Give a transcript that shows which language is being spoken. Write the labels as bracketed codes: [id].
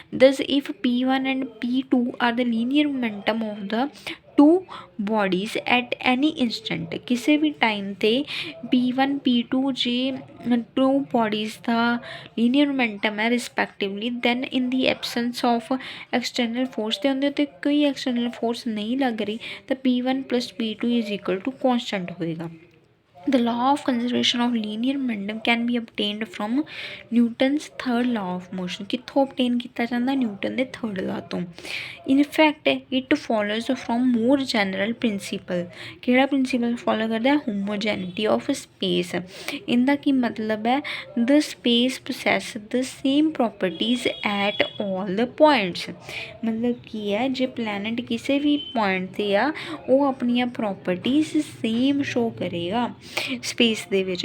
[en] ਦਸ if P1 and P2 are the linear momentum of the two bodies at any instant, [pa] ਕਿਸੇ ਵੀ time 'ਤੇ P1 P2 ਜੇ to bodies ਦਾ linear momentum ਹੈ [en] respectively, then in the absence of external force, [pa] ਅਤੇ ਉਹਦੇ ਉੱਤੇ ਕੋਈ external force ਨਹੀਂ ਲੱਗ ਰਹੀ ਤਾਂ [en] P1 + P2 is equal to constant [pa] ਹੋਏਗਾ। [en] The law of conservation of linear momentum can be obtained from Newton's third law of motion. [pa] ਕਿੱਥੋਂ obtain ਕੀਤਾ ਜਾਂਦਾ? ਨਿਊਟਨ ਦੇ ਥਰਡ ਲਾਅ ਤੋਂ। [en] In fact it follows from more general principle, [pa] ਕਿਹੜਾ principal follow ਕਰਦਾ? [en] homogeneity of space। [pa] ਇਹਦਾ ਕੀ ਮਤਲਬ ਹੈ? [en] the space possess the same properties at all the points, [pa] ਮਤਲਬ ਕੀ ਹੈ ਜੇ ਪਲੈਨਟ ਕਿਸੇ ਵੀ ਪੁਆਇੰਟ 'ਤੇ ਆ ਉਹ ਆਪਣੀਆਂ ਪ੍ਰੋਪਰਟੀਜ਼ ਸੇਮ ਸ਼ੋ ਕਰੇਗਾ ਸਪੇਸ ਦੇ ਵਿੱਚ।